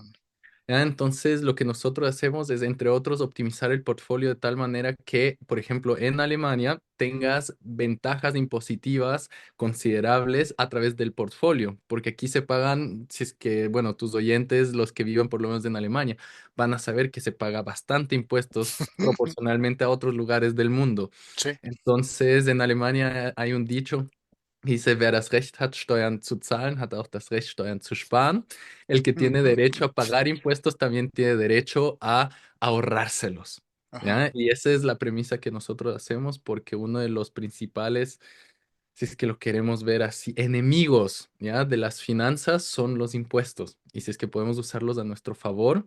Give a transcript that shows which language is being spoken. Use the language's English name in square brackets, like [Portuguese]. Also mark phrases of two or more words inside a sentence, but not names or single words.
[Spanish] Entonces, lo que nosotros hacemos es, entre otros, optimizar el portfolio de tal manera que, por ejemplo, en Alemania tengas ventajas impositivas considerables a través del portfolio, porque aquí se pagan, si es que, bueno, tus oyentes, los que vivan por lo menos en Alemania, van a saber que se paga bastante impuestos proporcionalmente a otros lugares del mundo. sí. Entonces, en Alemania hay un dicho. Dice, [German] wer das Recht hat, Steuern zu zahlen, hat auch das Recht, Steuern zu sparen. [Spanish] El que tiene derecho a pagar impuestos también tiene derecho a ahorrárselos. Ajá, ¿Ya? Y esa es la premisa que nosotros hacemos porque uno de los principales, si es que lo queremos ver así, enemigos, ¿ya? De las finanzas son los impuestos. Y si es que podemos usarlos a nuestro favor,